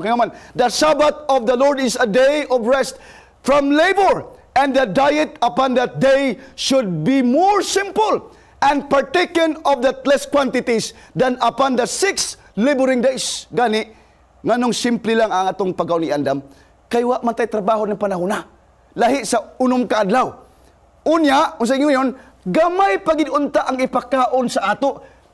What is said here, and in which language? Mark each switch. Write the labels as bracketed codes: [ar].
[tl] Kaya naman, [en] the Sabbath of the Lord is a day of rest from labor, and the diet upon that day should be more simple and partaken of that less quantities than upon the 6 laboring days. [ceb] Gani, nganong simple lang ang atong pagkaon ni Andam, kay wa man tay trabaho ng panahon na. Lahi sa unom ka adlaw. Unya, unsa ingon, gamay pagid unta ang ipakaon sa ato.